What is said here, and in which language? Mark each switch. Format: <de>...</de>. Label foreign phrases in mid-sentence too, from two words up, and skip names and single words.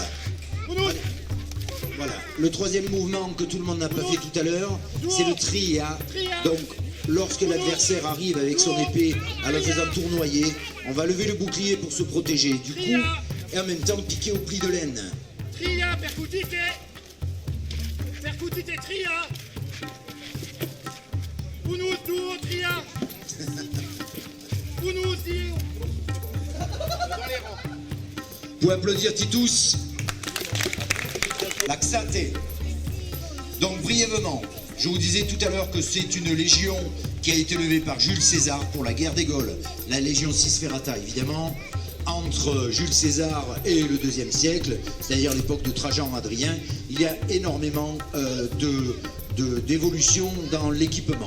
<fr>Allez. Voilà. Le troisième mouvement que tout le monde n'a pas fait tout à l'heure, c'est le tria. Donc, lorsque l'adversaire arrive avec son épée en le faisant tournoyer, on va lever le bouclier pour se protéger du coup et en même temps piquer au pli de laine.</fr> <la>Tria, percutite. Percutite, tria. Unus, duo, tria. Unus, duo.</la> <fr>Dans les rangs. Vous pouvez applaudir Titus. Laxate. Donc brièvement, je vous disais tout à l'heure que c'est une légion qui a été levée par Jules César pour la guerre des Gaules. La légion Sisferata évidemment, entre Jules César et le IIe siècle, c'est-à-dire l'époque de Trajan-Adrien, il y a énormément d'évolution dans l'équipement.</fr>